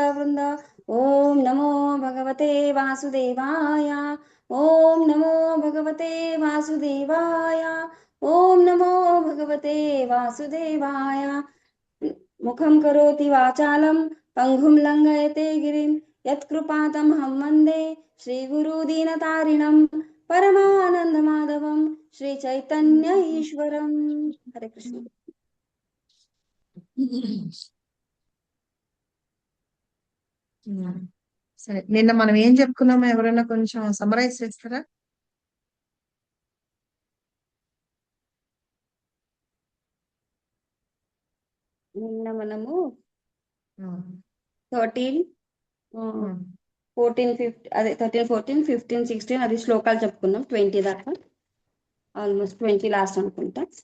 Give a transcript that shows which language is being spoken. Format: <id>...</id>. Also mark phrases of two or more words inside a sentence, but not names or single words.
<sa>वृंद ओम नमो भगवते वासुदेवाय ओम नमो भगवते वासुदेवाय ओम नमो भगवते वासुदेवाय मुखं करोति वाचालं पंगुं लंघयते गिरिं यत्कृपातमहं वन्दे श्रीगुरुदीनतारिणं परमानन्दमाधवं श्रीचैतन्य ईश्वरं हरे कृष्ण</sa> <te>సరే నిన్న మనం ఏం చెప్పుకున్నామో ఎవరైనా కొంచెం సమరైజ్ చేస్తారా? నిన్న మనము 13 14 15 అదే 13 14 15 16 అది శ్లోకాలు చెప్పుకున్నాం 20 దాకా ఆల్మోస్ట్ 20 లాస్ట్ అనుకుంటా.</te>